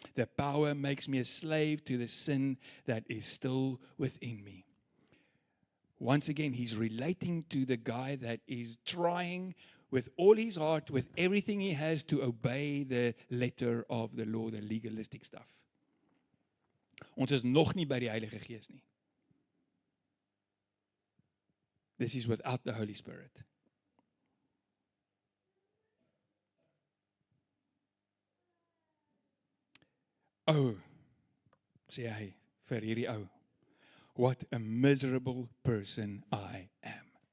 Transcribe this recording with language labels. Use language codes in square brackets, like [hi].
[en] The power makes me a slave to the sin that is still within me. Once again, he's relating to the guy that is trying with all his heart, with everything he has, to obey the letter of the law, the legalistic stuff. [af] Ons is nog nie by die Heilige Gees nie. [en] This is without the Holy Spirit. Oh, [af] sê hy vir hierdie ou, [en] what a miserable person I am.